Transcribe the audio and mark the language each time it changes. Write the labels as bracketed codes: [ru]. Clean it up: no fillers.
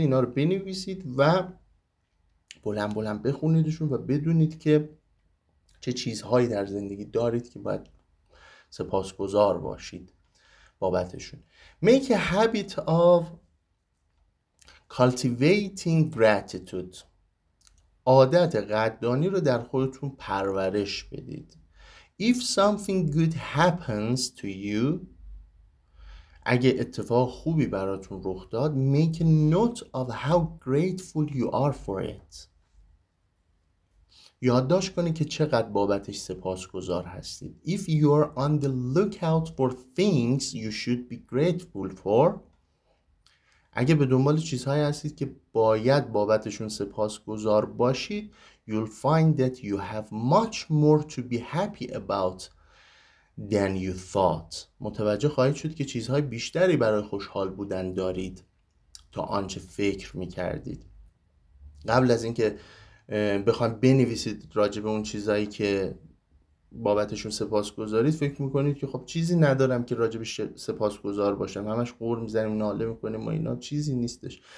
[fa] اینا رو بنویسید و بلند بلند بخونیدشون و بدونید که چه چیزهایی در زندگی دارید که باید سپاسگزار باشید بابتشون. [en] Make a habit of cultivating gratitude. [fa] عادت قدردانی رو در خودتون پرورش بدید. [en] If something good happens to you، [fa] اگه اتفاق خوبی براتون رخ داد، [en] make a note of how grateful you are for it. [fa] یادداشت کنید که چقدر بابتش سپاسگزار هستید. [en] If you are on the lookout for things you should be grateful for، [fa] اگه به دنبال چیزهایی هستید که باید بابتشون سپاسگزار باشید، [en] you'll find that you have much more to be happy about than you thought. [fa] متوجه خواهید شد که چیزهای بیشتری برای خوشحال بودن دارید تا آنچه فکر میکردید. قبل از اینکه بخواید بنویسید راجع به اون چیزهایی که بابتشون سپاسگزارید، فکر میکنید که خب چیزی ندارم که راجبش سپاسگزار باشم، همش قور میزنیم، ناله میکنیم و اینا، چیزی نیستش.